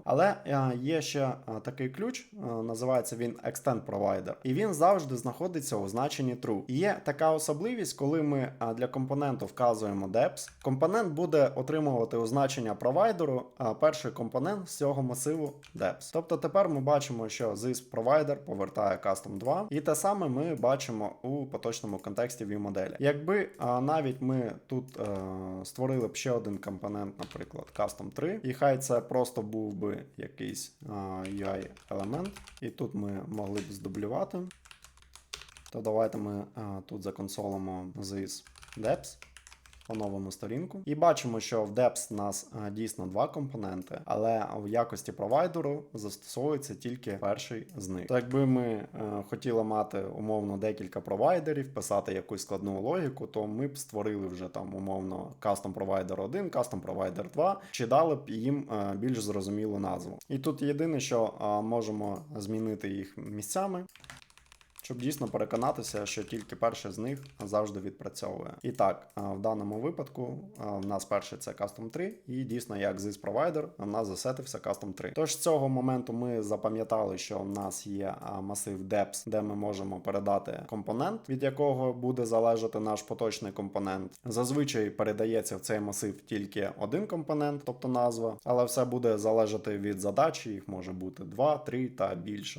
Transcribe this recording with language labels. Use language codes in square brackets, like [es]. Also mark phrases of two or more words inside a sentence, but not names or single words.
[uk] Але є ще такий ключ, називається він Extend Provider. І він завжди знаходиться у значенні True. І є така особливість, коли ми для компоненту вказуємо deps, компонент буде отримувати у значення провайдеру перший компонент з цього масиву deps. Тобто тепер ми бачимо, що [en] this provider [uk] повертає custom 2. І те саме ми бачимо у поточному контексті ViewModel. Якби навіть ми тут створили б ще один компонент, наприклад, Custom 3, і хай це просто був би якийсь UI елемент, і тут ми могли б здублювати, то давайте ми тут законсолимо [en] this deps, [uk] оновимо сторінку. І бачимо, що в Depth у нас дійсно два компоненти, але в якості провайдеру застосовується тільки перший з них. То якби ми хотіли мати умовно декілька провайдерів, писати якусь складну логіку, то ми б створили вже там умовно Custom Provider 1, Custom Provider 2, чи дали б їм більш зрозумілу назву. І тут єдине, що можемо змінити їх місцями, щоб дійсно переконатися, що тільки перший з них завжди відпрацьовує. І так, в даному випадку в нас перший це Custom 3, і дійсно як [en] this provider [uk] в нас засетився Custom 3. Тож з цього моменту ми запам'ятали, що в нас є масив deps, де ми можемо передати компонент, від якого буде залежати наш поточний компонент. Зазвичай передається в цей масив тільки один компонент, тобто назва, але все буде залежати від задачі, їх може бути 2, 3 та більше.